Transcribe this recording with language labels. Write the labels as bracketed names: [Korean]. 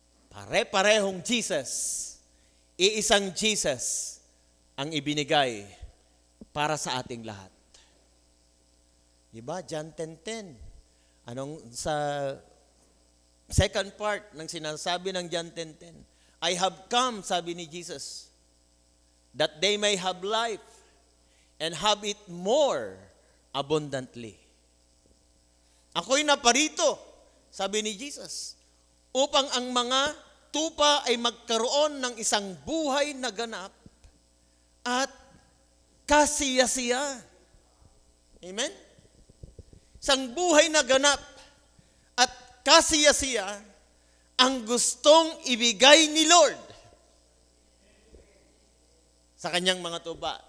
[Filipino] Pare-parehong Jesus, iisang Jesus ang ibinigay para sa ating lahat. Diba? John 10:10. Anong sa second part ng sinasabi ng John 10:10? [English] I have come, [Filipino] sabi ni Jesus, [English] that they may have life and have it more abundantly. [Filipino] Ako'y naparito, sabi ni Jesus, upang ang mga tupa ay magkaroon ng isang buhay na ganap at kasiyasiya. Amen? Isang buhay na ganap at kasiyasiya ang gustong ibigay ni Lord sa kanyang mga tupa.